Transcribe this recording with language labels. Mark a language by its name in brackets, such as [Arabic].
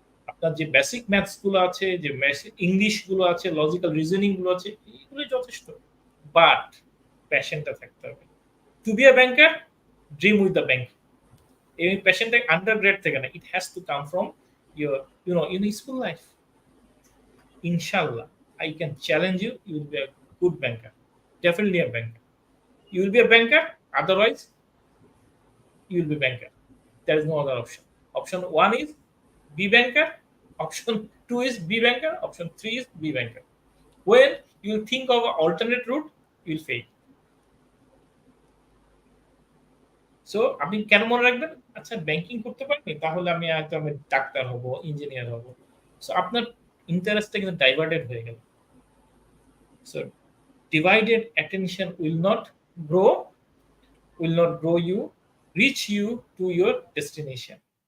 [Bangla] আপনার যে basic maths গুলো আছে, যে ইংলিশ গুলো আছে, লজিক্যাল রিজনিং গুলো আছে, এগুলো যথেষ্ট। [English] but [Bangla] প্যাশনটা থাকতে হবে। [English] To be a banker, dream with the bank. [Bangla] এই প্যাশনটা আন্ডারগ্রেড থেকে না, [English] It has to come from your in school life. [Arabic] ইনশাআল্লাহ, [English] I can challenge you, you will be a good banker. Definitely a banker. You will be a banker, otherwise you will be banker. There is no other option. Option 1 is be banker, option 2 is be banker, option 3 is be banker. When you think of an alternate route, you will fail. [Bangla] So আপনি কেন মনে রাখবেন, আচ্ছা banking করতে পারিনি, তাহলে আমি doctor হব, ইঞ্জিনিয়ার হব। সো আপনার ইন্টারেস্টটা কিন্তু ডাইভার্টেড হয়ে গেল। So [English] Divided attention will not grow you, reach you to your destination.